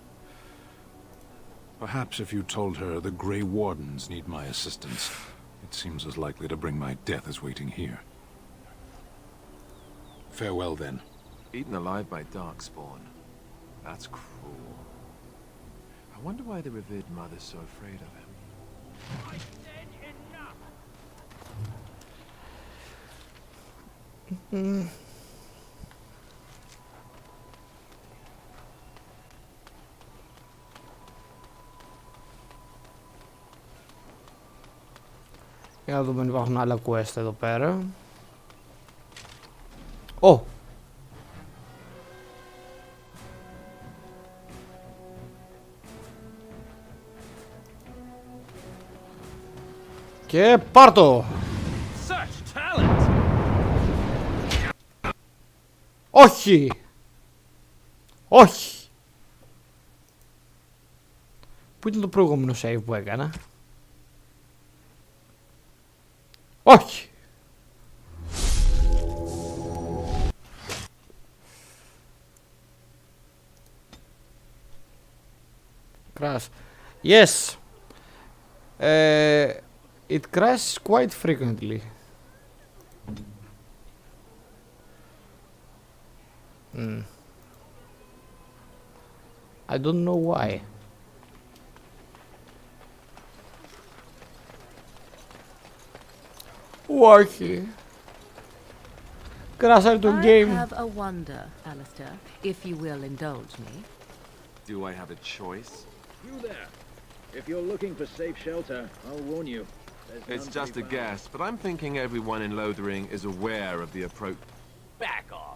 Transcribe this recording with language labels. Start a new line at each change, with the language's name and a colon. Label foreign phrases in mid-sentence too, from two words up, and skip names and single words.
English: Perhaps if you told her the Grey Wardens need my assistance, it seems as likely to bring my death as waiting here. Farewell, then. Eaten alive by Darkspawn. That's cruel. I wonder why the revered mother's so afraid of him. I said enough!
Greek: Για να δούμε αν υπάρχουν άλλα quest εδώ πέρα. Ω! Και πάρτο!
English: Such talent!
Greek: Όχι! Όχι! Πού ήταν το προηγούμενο save που έκανα? Όχι!
English: Crash. Yes! It crashes quite frequently. I don't know why.
Greek: Όχι. Crash το
English: I
Greek: game.
English: have a wonder, Alistair, if you will indulge me. Do I have a choice? You there. If you're looking for safe shelter, I'll warn you. It's just a guess, but I'm thinking everyone in Lothering is aware of the approach. Back off.